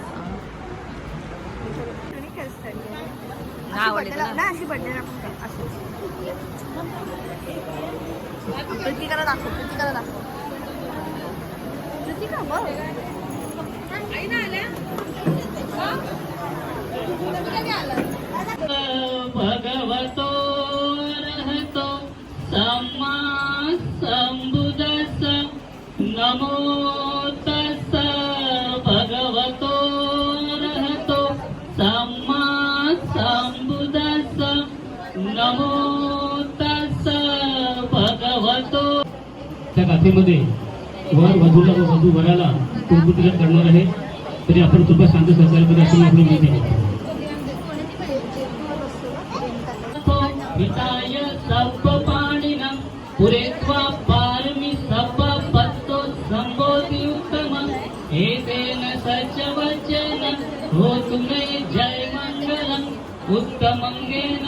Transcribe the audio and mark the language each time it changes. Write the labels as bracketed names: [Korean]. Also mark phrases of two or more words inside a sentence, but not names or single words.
[Marathi] अशी बड्डे कृतिकाला दाखव. कृतिकाला दाखव. कृतिका बघ भगवती [Pali] भगवतो रहतो सम्मा संबुद्धस्स नमो तस्स भगवतो रहतो सम्मा संबुद्धस्स नमो तस्स भगवतो. [Marathi] त्या गाथेमध्ये वर वधूला व वधू वराला कुंकुतिलक करणार आहे. तरी आपण कृपा शांत सहकार्य अशी आपली विनंती आहे. [Pali] हिताय सर्व पाणिनं पुरेत्वा पारमी सर्व पत्तो संबोधि उत्तमं एतेन सचवचनं होतु मे जय मंगलम् उत्तमंगेन